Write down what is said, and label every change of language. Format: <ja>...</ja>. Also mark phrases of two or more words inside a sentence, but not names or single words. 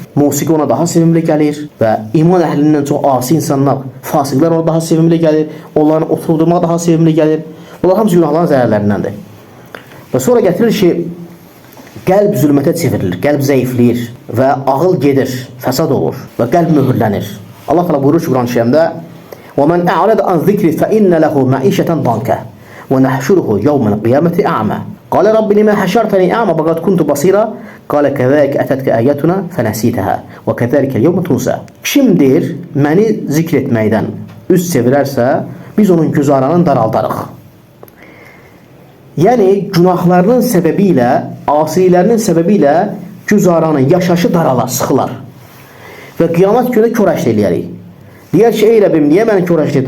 <az>Musiqi ona daha sevimli gəlir və iman əhlindən çox asi insanlar, fasiqlər ona daha sevimli gəlir, onların oturdurmaq daha sevimli gəlir. Bunlar hamısı günahların zərərlərindəndir. Və sonra gətirir ki, qəlb zülmətə çevrilir, qəlb zəifləyir və ağıl gedir, fəsad olur və qəlb möhürlənir. Allah təala buyurur ki, Quran-ı Kərimdə:</az> <ar>"ومن أعرض عن ذكري فإن له معيشة ضنكا ونحشره يوم القيامة أعمى. قال رب لم حشرتني أعمى وقد كنت بصيرا قال كذلك أتتك آياتنا فنسيتها وكذلك اليوم تنسى."</ar> <az>Kim deyir, məni zikr etməkdən üz çevirərsə, biz onun güzaranını daraldarıq. Yəni günahlarının səbəbilə, asilərinin səbəbilə güzaranın yaşaşı daralar, sıxılar. Və qiyamət günü köləşd eləyərik. Deyər ki, ey Rəbbim, niyə məni köləşd etdin?</az>